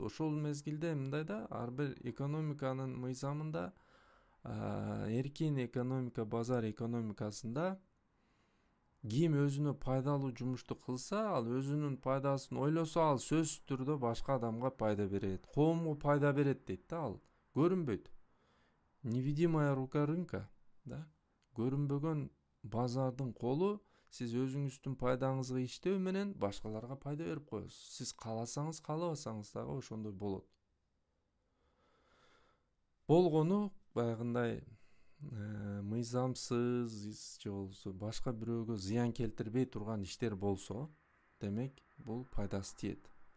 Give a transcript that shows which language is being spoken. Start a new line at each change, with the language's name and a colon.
Kyrgyz: Ошол мезгилде мындай да, ар бир экономиканын мыйзамында, эркин экономика, базар экономикасында ким өзүнө пайдалуу жумушту кылса, ал өзүнүн пайдасын ойлосо, ал сөзсүз түрдө башка адамга пайда берет, коомго пайда берет дейт да. Ал көрүнбөйт.
Russian: Невидимая рука рынка, да?
Kyrgyz: Көрүнбөгөн базардын колу сиз өзүңүздүн пайдаңызга иштөө менен башкаларга пайда берип коесуз. Сиз кааласаңыз, каалабасаңыз дагы ошондой болот. Болгону баягындай мыйзамсыз же болбосо башка бирөөгө зыян келтирбей турган иштер болсо, демек бул пайдасы тиет.